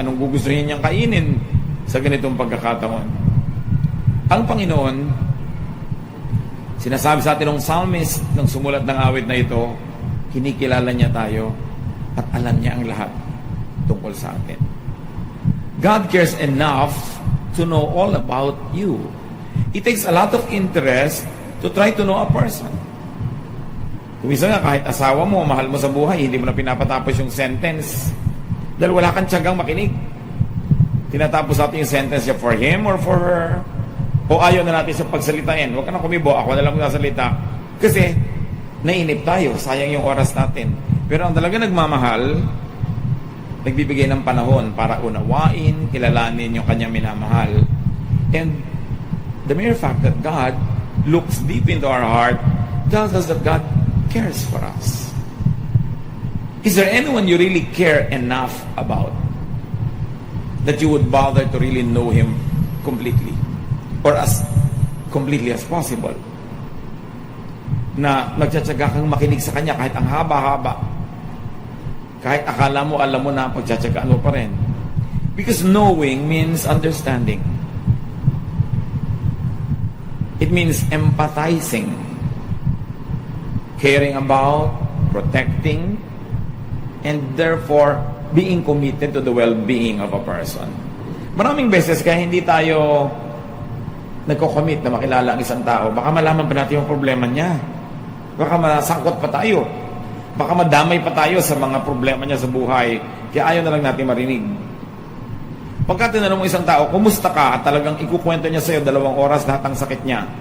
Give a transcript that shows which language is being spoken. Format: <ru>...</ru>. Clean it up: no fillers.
<tl>Anong gugustuhin niyang kainin sa ganitong pagkakataon? Ang Panginoon, sinasabi sa atin ng psalmist nang sumulat ng awit na ito, kinikilala niya tayo at alam niya ang lahat tungkol sa atin.</tl> <en>God cares enough to know all about you. It takes a lot of interest to try to know a person.</en> <tl>Kumisa nga, kahit asawa mo, mahal mo sa buhay, hindi mo na pinapatapos yung sentence dahil wala kang tiyagang makinig. Tinatapos natin yung sentence niya</tl> <en>for him or for her.</en> <tl>O ayaw na natin sa pagsalitain. Huwag ka na kumibo, ako na lang magsasalita. Kasi, nainip tayo, sayang yung oras natin. Pero ang talaga nagmamahal, nagbibigay ng panahon para unawain, kilalanin yung kanyang minamahal.</tl> <en>And the mere fact that God looks deep into our heart tells us that God cares for us. Is there anyone you really care enough about that you would bother to really know Him completely or as completely as possible?</en> <tl>Na nagtsatsaga kang makinig sa Kanya kahit ang haba-haba, kahit akala mo, alam mo na pagtsatsagaan mo pa rin.</tl> <en>Because knowing means understanding. It means empathizing, caring about, protecting, and therefore being committed to the well-being of a person.</en> <tl>Maraming beses kaya hindi tayo nagko-commit na makilala ang isang tao, baka malaman pa natin yung problema niya. Baka masangkot pa tayo. Baka madamay pa tayo sa mga problema niya sa buhay. Kaya ayaw na lang natin marinig. Pagka tinanong mo isang tao, kumusta ka? At talagang ikukwento niya sa'yo 2 oras lahat ang sakit niya.</tl>